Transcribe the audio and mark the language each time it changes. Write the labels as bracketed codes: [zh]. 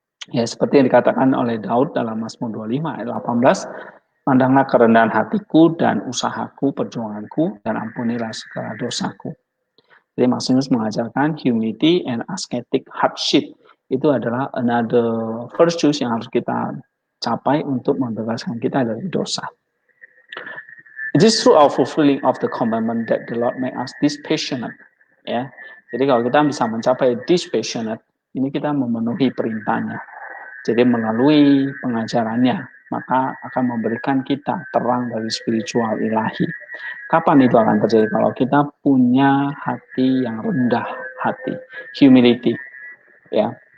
[id] Ya, seperti yang dikatakan oleh Daud dalam Mazmur 25 ayat 18, pandanglah kerendahan hatiku dan usahaku, perjuanganku, dan ampunilah segala dosaku. Jadi Maximus mengajarkan [en] humility and ascetic hardship. [id] Itu adalah [en] another virtues [id] yang harus kita capai untuk membebaskan kita dari dosa. [en] It is through our fulfilling of the commandment that the Lord make us dispassionate. [id] Ya, jadi kalau kita bisa mencapai dispassionate, ini kita memenuhi perintahnya. Jadi melalui pengajarannya, maka akan memberikan kita terang dari spiritual ilahi. Kapan itu akan terjadi? Kalau kita punya hati yang rendah hati, humility, ya.